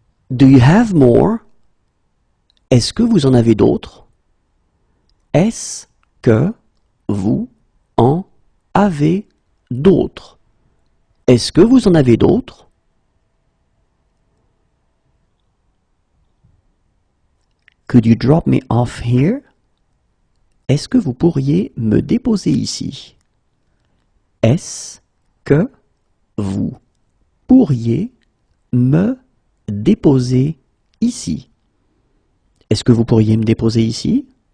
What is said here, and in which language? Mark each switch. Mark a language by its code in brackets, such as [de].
[en] Do you have more? [fr] Est-ce que vous en avez d'autres? Est-ce que vous en avez d'autres? Est-ce que vous en avez d'autres? [en] Could you drop me off here? [fr] Est-ce que vous pourriez me déposer ici? Est-ce que vous pourriez me déposer ici? Est-ce que vous pourriez me déposer ici?